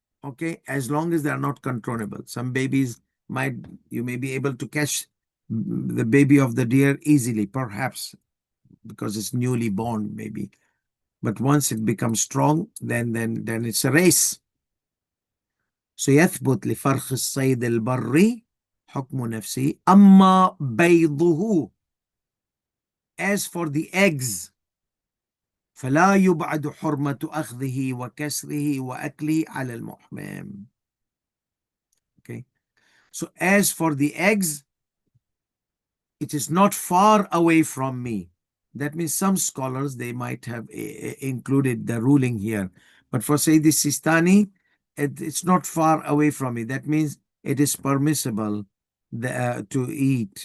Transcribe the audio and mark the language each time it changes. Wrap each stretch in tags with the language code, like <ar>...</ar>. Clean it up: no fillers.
<en>Okay, as long as they are not controllable. Some babies you may be able to catch the baby of the deer easily, perhaps because it's newly born, maybe. But once it becomes strong, then it's a race. So</en> <ar>يثبت لفرخ الصيد البري حكم نفسه أما بيضه.</ar> <en>As for the eggs,</en> <ar>فلا يبعد حرمة أخذه وكسره وأكله على المحرم.</ar> <en>Okay. So as for the eggs, it is not far away from me. That means some scholars, they might have included the ruling here. But for Sayyid Sistani, it's not far away from me. That means it is permissible to eat.</en>